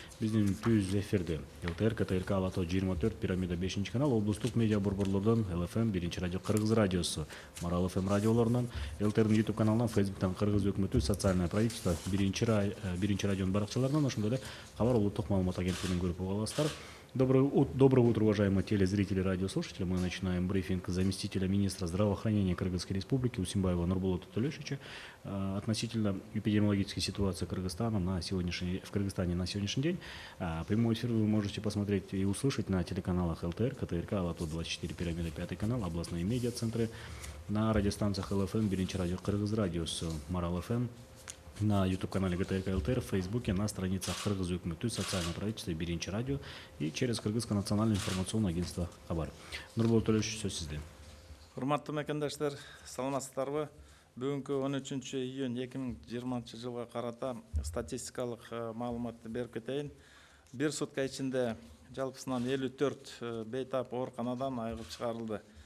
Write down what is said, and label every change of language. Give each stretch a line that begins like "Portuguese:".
Kyrgyz: Биздин түз эфирде ЛТР, КТРК, Алато 24, Пирамида 5 канал, облустук медиа борборлордон ЛФМ 1 радио, Кыргыз радиосу, Марал ФМ радиолорунан, ЛТРдин YouTube каналынан, Фейсбуктан Кыргыз өкмөтү, социальное правительство, 1 радионун баракчаларынан, ошондой эле Кабар улуттук маалымат агенттигинен көрүп уга аласыздар.
Russian: Доброе утро, уважаемые телезрители и радиослушатели. Мы начинаем брифинг заместителя министра здравоохранения Кыргызской Республики Усимбаева Нурболота Төлөшовича относительно эпидемиологической ситуации в Кыргызстане на сегодняшний день. Прямой эфир вы можете посмотреть и услышать на телеканалах ЛТР, КТРК, Алато 24, Пирамида 5 канал, областные медиа-центры, на радиостанциях ЛФМ, 1 радио, Кыргыз радиосу, Марал ФМ, на YouTube-канале ГТРК ЛТР, в Фейсбуке, на страницах Кыргыз өкмөтү, социальное правительство, 1 радио и через Кыргызское национальное информационное агентство Хабар.
Kyrgyz: Нурболот Төлөшович, сөз сизде. Урматтуу мекендештер, саламатсыздарбы? Бүгүнкү 13 июнь 2020 жылга карата статистикалык маалыматты берип кетейин. Бир сутка ичинде жалпысынан 54 бейтап ооруканадан айыгып чыгарылды.